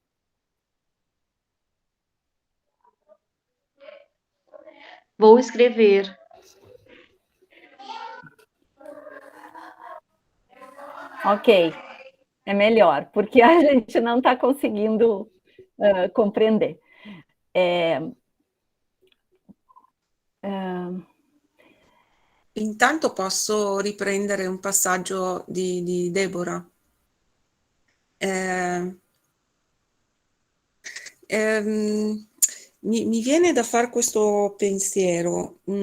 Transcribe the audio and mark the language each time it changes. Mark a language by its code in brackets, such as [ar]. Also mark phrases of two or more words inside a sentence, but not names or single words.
[pt] vou escrever. Ok, é melhor, porque a gente não está conseguindo compreender. [it] Intanto posso riprendere un passaggio di Deborah. Mi viene da fare questo pensiero.